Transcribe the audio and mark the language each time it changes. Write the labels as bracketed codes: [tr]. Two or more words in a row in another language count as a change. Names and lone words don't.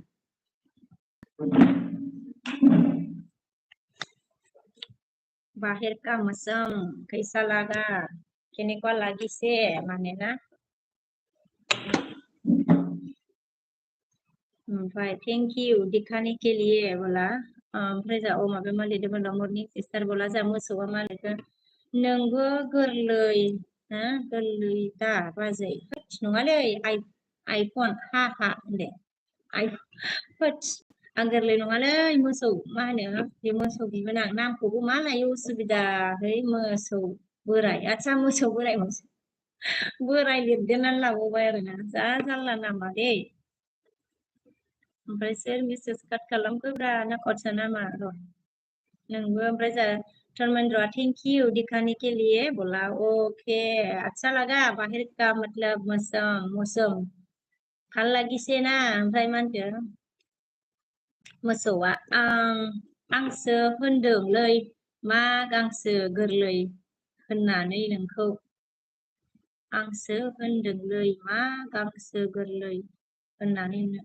[hi] बाहर का मौसम कैसा लगा [as] केनेकुवा लागिसे [brx] माने ना ओमफ्राय [en] thank you [hi] दिखाने के लिए बोला [brx] ओमफ्राय जा अ माबा मा लिरदोंमोन [en] morning sister [brx] बोला जा मोसौआ मा लिरदों नोंबो गोरलै हा गोरलै दा बाजै नङालै आइफन हा होनदे आं गोरलै नङालै मोसौ मा होनो बे मोसौ बिबोनां नामखौबो मा लायो उसुबिदा है मोसौ बोराय आदसा मोसौ बोराय लिरदेरनानै लाबावबाय आरोना जा जारला नामा दे ओमफ्राय सोर मेसेज काट खालामखोब्रा ना खरसा नामा र' नोंबो ओमफ्राय जा धर्मेन्द्र [en] thank you [hi] दिखाने के लिए बोला ओके अच्छा लगा बाहर का मतलब मौसम [as] ভাল লাগিছে [brx] ना ओमफ्राय मा होनदों मोसौआ आंसो होनदोंलै मा गांसो गोरलै होननानै नोंखौ आंसो होनदोंलै मा गांसो गोरलै होननानै